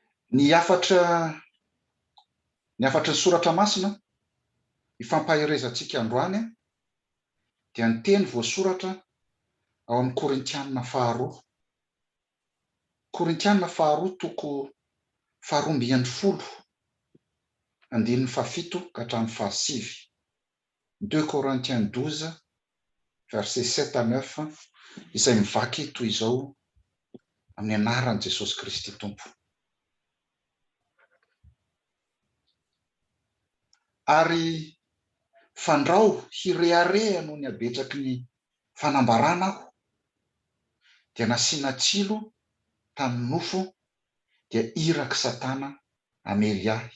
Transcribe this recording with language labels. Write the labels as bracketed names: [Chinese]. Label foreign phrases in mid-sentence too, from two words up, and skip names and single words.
[Malagasy] Ny afatra ny soratra masina ifampaherezantsika androany dia ny teny voasoratra ao amin'ny Korintianina faharoa. Korintianina faharoa toko 12 andininy 17 ka hatramin'ny 17. [French] 2 Corinthiens 12 verset 7 à 9 [Malagasy] izay mivaky toy izao amin'ny anaran'i Jesosy Kristy Tompo. Ary fandrao hirehareha noho ny habetsaky ny fanambarana aho dia nasiana tsilo tamin'ny nofo dia iraky Satana hamely ahy.